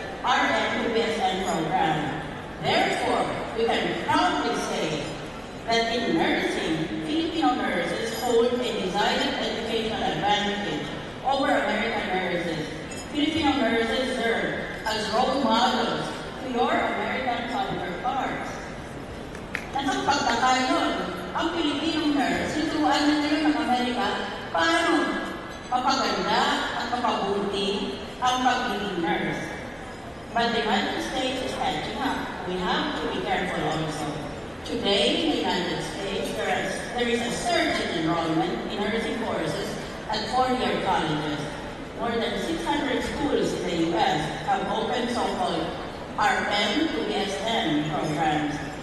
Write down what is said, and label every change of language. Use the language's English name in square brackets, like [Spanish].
[English] RN-USN program. Therefore, we can proudly say that in nursing, Filipino nurses hold a decided educational advantage over American nurses. Filipino nurses serve as role models to your American counterparts. [Filipino] Nasakpagtaka yun. Ang Pilipinong nurse, tuturuan na nila ng Amerika paano mapaganda at mapabuti ang pagiging nurse. [English] But the United States is catching up. We have to be careful also. Today, in the United States, there is a surge in enrollment in nursing courses at four-year colleges. More than 600 schools in the U.S. have opened so-called RN to BSN programs.